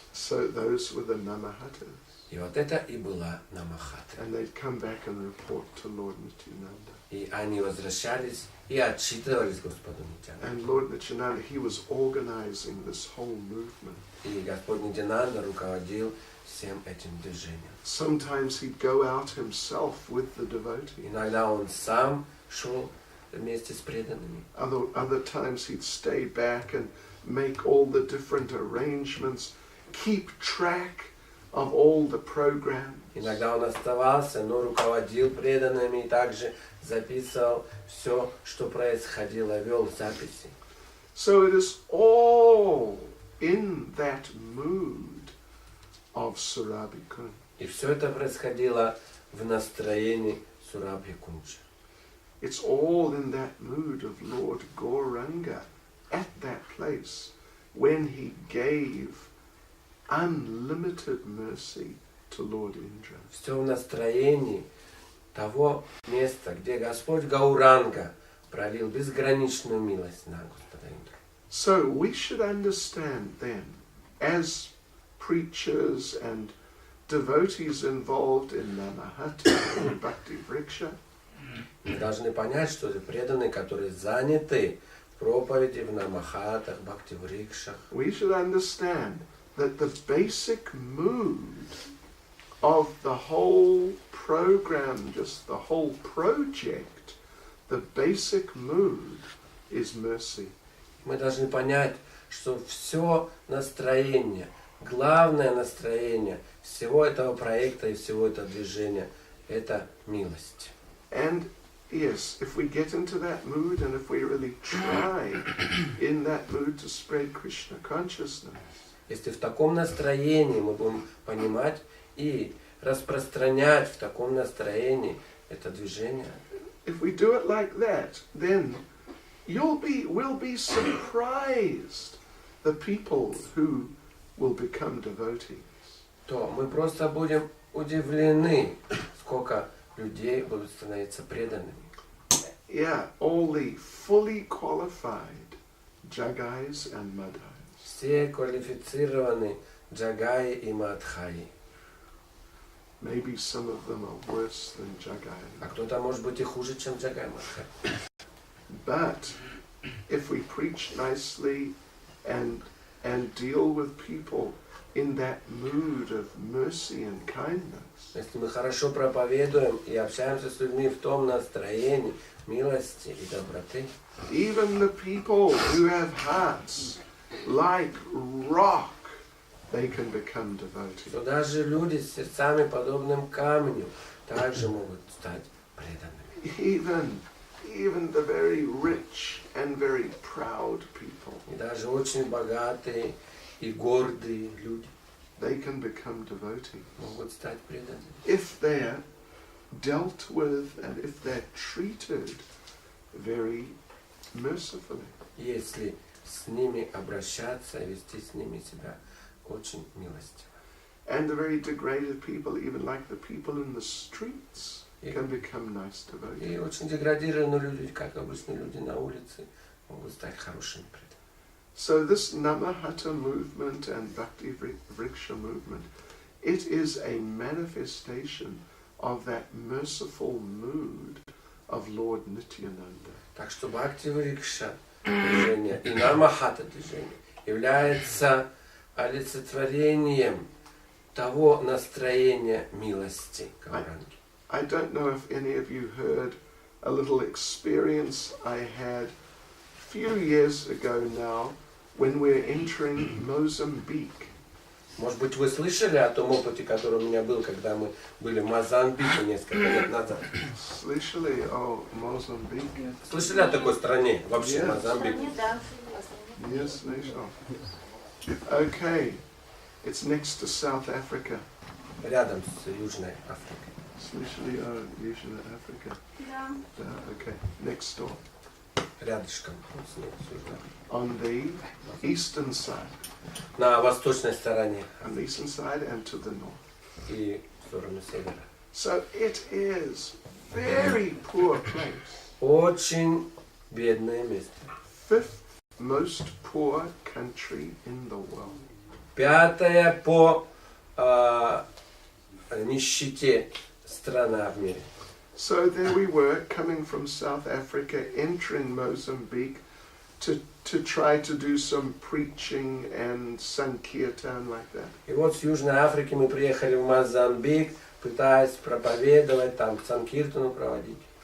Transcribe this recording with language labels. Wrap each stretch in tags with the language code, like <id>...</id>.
<en>So those were the Nama-hattas.</en> <ru>И вот это и была Нама-хатта.</ru> <en>And they'd come back and report to Lord Nityananda.</en> <ru>И они возвращались и отчитывались Господу Нитянанде.</ru> <en>And Lord Nityananda, he was organizing this whole movement.</en> <ru>И Господь Нитянанда руководил всем этим движением.</ru> <en>Sometimes he'd go out himself with the devotees.</en> <ru>Иногда он сам шел вместе с преданными.</ru> <en>Other times he'd stay back and make all the different arrangements, keep track of all the programs.</en> <ru>Иногда он оставался, но руководил преданными и также записывал все, что происходило, вел записи.</ru> <en>So it is all in that mood of Surabhi-kun.</en> <ru>И все это происходило в настроении Сурабхи-кунджа.</ru> <en>It's all in that mood of Lord Gauranga at that place when he gave unlimited mercy to Lord Indra.</en> <ru>Все в настроении того места, где Господь Гауранга пролил безграничную милость на Господа Индру.</ru> <en>So we should understand then, as preachers and devotees involved in Nama-hатта or Bhakti Vriksha,</en> <ru>Мы должны понять, что это преданные, которые заняты в проповеди, в Нама-хаттах, Бхакти-врикшах.</ru> <en>we should understand that the basic mood of the whole program, just the whole project, the basic mood is mercy.</en> <ru>Мы должны понять, что все настроение, главное настроение всего этого проекта и всего этого движения – это милость.</ru> <en>And yes, if we get into that mood and if we really try in that mood to spread Krishna consciousness,</en> <ru>Если в таком настроении мы будем понимать и распространять в таком настроении это движение,</ru> <en>if we do it like that, then we'll be surprised the people who will become devotees.</en> <ru>то мы просто будем удивлены, сколько людей будут становиться преданными.</ru> <en>Yeah, all the fully qualified Jagais and Madhais.</en> <ru>Все квалифицированы джагаи и мадхаи.</ru> <en>Maybe some of them are worse than</en> <ru>А</ru> <en>Jagai.</en> <ru>кто-то может быть и хуже, чем джагай мадхаи.</ru> <en>But if we preach nicely and deal with people in that mood of mercy and kindness,</en> <ru>Если мы хорошо проповедуем и общаемся с людьми в том настроении милости и доброты,</ru> <en>even the people who have hearts like rock, they can become devotees.</en> <ru>то даже люди с сердцами, подобным камню, также могут стать преданными.</ru> <en>Even the very rich and very proud people,</en> <ru>И даже очень богатые и гордые люди</ru> <en>they can become devotees</en> <ru>могут стать преданными.</ru> <en>if they're dealt with and if they're treated very mercifully.</en> <ru>Если с ними обращаться и вести с ними себя очень милостиво.</ru> <en>And the very degraded people, even like the people in the streets, can become nice devotees.</en> <ru>И очень деградированные люди, как обычные люди на улице, могут стать хорошими преданными.</ru> <en>So this Nama-hатта movement and Bhakti Vriksha movement, it is a manifestation of that merciful mood of Lord Nityananda.</en> <ru>Так что Бхакти-врикша движение и Нама-хатта движение является олицетворением того настроения милости Гауранги.</ru> <en>I don't know if any of you heard a little experience I had a few years ago now when we're entering Mozambique.</en> <ru>Может быть, вы слышали о том опыте, который у меня был, когда мы были в Мозамбике несколько лет назад? Слышали о Mozambique? Слышали о такой стране? Вообще,</ru> <en>Yes.</en> <ru>Мозамбик. Да.</ru> <en>Yes,</en> <ru>слышал.</ru> <en>Okay, it's next to South Africa.</en> <ru>Рядом с Южной Африкой. Слышали о Южной Африке? Да. Да,</ru> <en>okay, next door.</en> <ru>Рядышком с ней, с Южной Африкой.</ru> <en>On the eastern side.</en> <ru>На восточной стороне</ru> <en>On the eastern side and to the north.</en> <ru>и в сторону севера.</ru> <en>So it is very poor place.</en> <ru>Очень бедное место.</ru> <en>Fifth most poor country in the world.</en> <ru>5-я по нищете страна в мире.</ru> <en>So there we were, coming from South Africa, entering Mozambique to try to do some preaching and sankirtan like that.</en> <ru>И вот с Южной Африки мы приехали в Мозамбик, пытаясь проповедовать, там санкиртану проводить.</ru>